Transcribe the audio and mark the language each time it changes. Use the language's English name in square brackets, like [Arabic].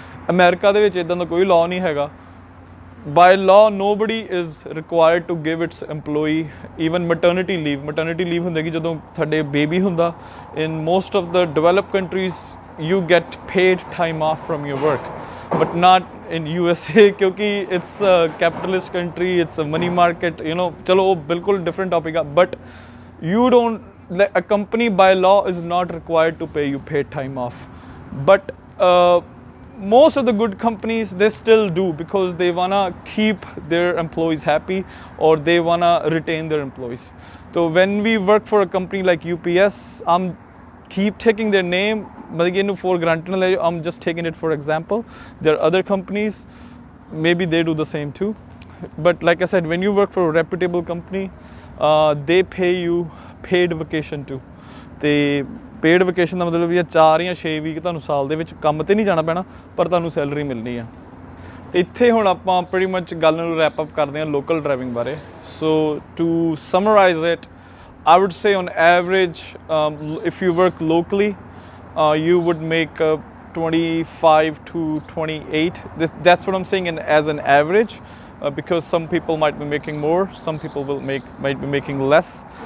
[Punjabi] America ਦੇ ਵਿੱਚ ਇੱਦਾਂ ਦਾ ਕੋਈ ਲਾਅ ਨਹੀਂ ਹੈਗਾ. [English] by law nobody is required to give its EMPLOYEE even maternity leave [Punjabi] ਹੁੰਦੀ ਕਿ ਜਦੋਂ ਤੁਹਾਡੇ ਬੇਬੀ ਹੁੰਦਾ. [English] In most of the develop countries you get paid time off from your work, but not in USA ਕਿਉਂਕਿ it's a capitalist country, it's a money market, you know. [Punjabi] ਚਲੋ ਉਹ ਬਿਲਕੁਲ [English] different topic ਆ, but you don't, a company by law is not required to pay you paid time off. But most of the good companies, they still do because they wanna keep their employees happy or they wanna retain their employees. So when we work for a company like UPS, I'm keep taking their name, but again for granted, I'm just taking it for example. There are other companies, maybe they do the same too. But like I said, when you work for a reputable company, they pay you paid vacation too. [Punjabi] ਤੇ paid vacation ਦਾ ਮਤਲਬ ਇਹ 4 ਜਾਂ 6 week ਤੁਹਾਨੂੰ ਸਾਲ ਦੇ ਵਿੱਚ ਕੰਮ ਤੇ ਨਹੀਂ ਜਾਣਾ ਪੈਣਾ, ਪਰ ਤੁਹਾਨੂੰ ਸੈਲਰੀ ਮਿਲਣੀ ਆ. ਤੇ ਇੱਥੇ ਹੁਣ ਆਪਾਂ [English] pretty much [Punjabi] ਗੱਲ ਨੂੰ ਰੈਪ ਅਪ ਕਰਦੇ ਹਾਂ ਲੋਕਲ ਡਰਾਈਵਿੰਗ ਬਾਰੇ. [English] So to summarize it, I would say on average, if you work locally, you would make 25 to 28. That's what I'm saying as an average, because some people might be making more, some people might be making less.